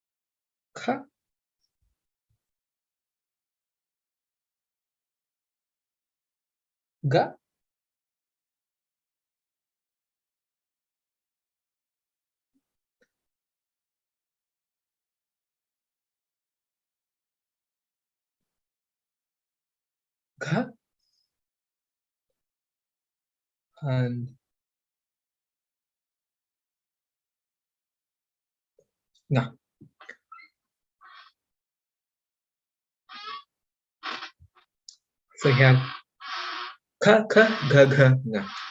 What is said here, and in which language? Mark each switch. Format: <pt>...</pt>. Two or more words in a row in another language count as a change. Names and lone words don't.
<en>kha, Ga. Ga. And Nga. So you have Ka, Ka, Ga, Ga, Nga.</en>